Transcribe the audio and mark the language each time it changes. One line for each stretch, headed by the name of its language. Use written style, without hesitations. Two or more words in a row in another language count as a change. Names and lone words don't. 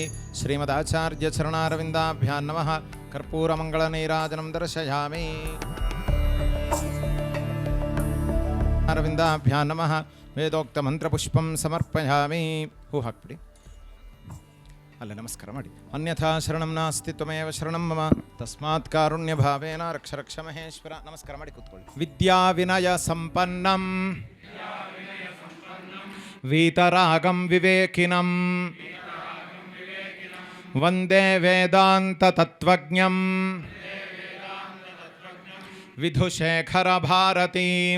Sanskrit: ಶ್ರೀಮದಾಚಾರ್ಯ ಚರಣಾರವಿಂದಾಭ್ಯಾಂ ನಮಃ ಕರ್ಪೂರಮಂಗಳನೀರಾಜನಂ ದರ್ಶಯಾಮಿ. ಅರವಿಂದಾಭ್ಯಾಂ ನಮಃ ವೇದೋಕ್ತ ಮಂತ್ರಪುಷ್ಪಂ ಸಮರ್ಪಯಾಮಿ.
Kannada: ಹೂ ಹಾಕ್ಬಿಡಿ. ಅಲ್ಲ ನಮಸ್ಕಾರ ಮಾಡಿ.
Sanskrit: ಅನ್ಯಥಾ ಶರಣಂ ನಾಸ್ತಿ ತ್ವಮೇವ ಶರಣಂ ಮಮ ತಸ್ಮಾತ್ ಕಾರುಣ್ಯ ಭಾವೇನ ರಕ್ಷ ರಕ್ಷ ಮಹೇಶ್ವರ.
Kannada: ನಮಸ್ಕಾರ ಮಾಡಿ ಕೂತ್ಕೊಳ್ಳಿ.
Sanskrit: ವಿದ್ಯಾ ವಿನಯ ಸಂಪನ್ನಂ ವೀತರಾಗಂ ವಿವೇಕಿನಂ ವಂದೇ ವೇದಾಂತ ತತ್ವಜ್ಞಂ ವಿಧುಶೇಖರ ಭಾರತೀಂ.